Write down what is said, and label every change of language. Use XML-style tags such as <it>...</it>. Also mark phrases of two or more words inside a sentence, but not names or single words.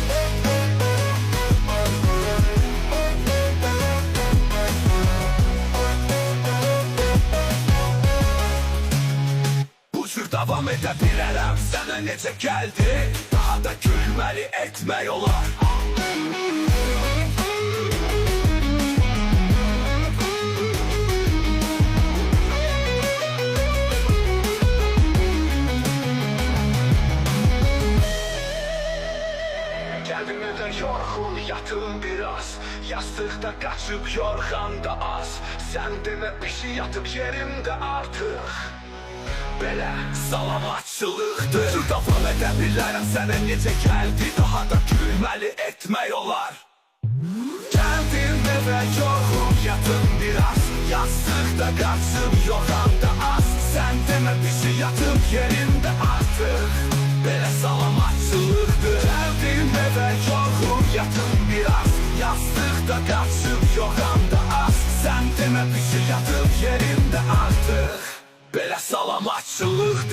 <az>Bu cür davam edə bilərəm. Sənə necə gəldi? Daha da gülməli etmək olar.</az> <tr>Geldim evden yorgun, yatım biraz. Yastıkta kaçıp yorganda az. Sen deme bir şey yatıp yerimde artık.</tr> <az>Belə salamatçılıqdır. Davam edə bilərəm, sənə necə gəldi? Daha da gülməli etmək olar. Gəldim evə yorgun, yatım biraz.</az> <tr>Yastıkta kaçıp yorganda az. Sen deme bir şey yatıp yerimde artık.</tr> <az>Belə salamatçılıqdır. Gəldim evə yorgun, yatım biraz. Yastıqda qaçıb yoxamda az. Sən demə bir şey yatıp yerimdə artıq. Belə salamatçılıq.</az>